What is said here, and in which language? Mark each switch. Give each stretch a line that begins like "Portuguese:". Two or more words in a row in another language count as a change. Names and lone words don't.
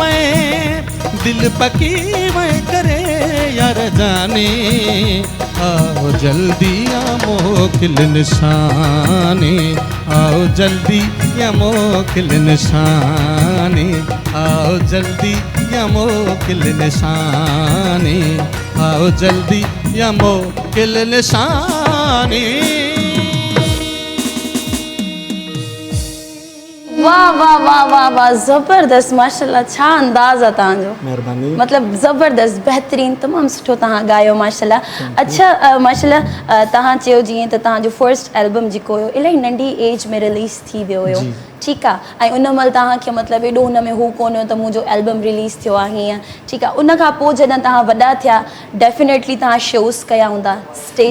Hindi: वए करे यार जाने आओ जल्दी या मोकिल निशाने आओ जल्दी या मोकिल निशाने आओ जल्दी या मोकिल निशाने आओ जल्दी या मोकिल निशाने
Sindhi: वाह वाह वाह वाह वाह ज़बरदस्त माशाल्लाह छा अंदाज़ आहे तव्हांजो महिरबानी मतलब ज़बरदस्त बहितरीन तमामु सुठो तव्हां ॻायो माशाल्लाह अच्छा माशाल्लाह तव्हां चयो जीअं त तव्हांजो
English: first album
Sindhi: जेको हुयो इलाही नंढी एज में रिलीज़ थी वियो हुयो जी। ठीकु आहे ऐं उन महिल तव्हांखे मतिलबु एॾो हुन में हू कोन हुयो त मुंहिंजो एल्बम रिलीज़ थियो आहे हीअं ठीकु आहे उन खां पोइ जॾहिं तव्हां वॾा थिया डेफिनेटली तव्हां शोज़ कया हूंदा स्टेज